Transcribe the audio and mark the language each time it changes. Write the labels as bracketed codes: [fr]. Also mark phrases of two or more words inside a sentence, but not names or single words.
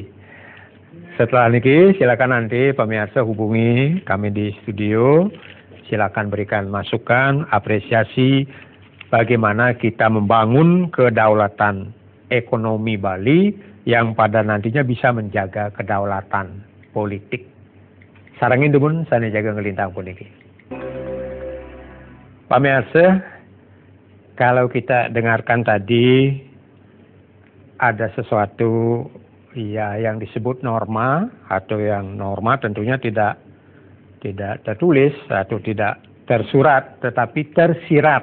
[id] Setelah ini silakan nanti pemirsa hubungi kami di studio, silakan berikan masukan, apresiasi bagaimana kita membangun kedaulatan ekonomi Bali yang pada nantinya bisa menjaga kedaulatan politik. [ban] Sarangin dumun sana jaga ngelintang puniki. [id] Pemirsa, kalau kita dengarkan tadi ada sesuatu yang disebut norma, atau yang norma tentunya tidak tertulis atau tidak tersurat, tetapi tersirat.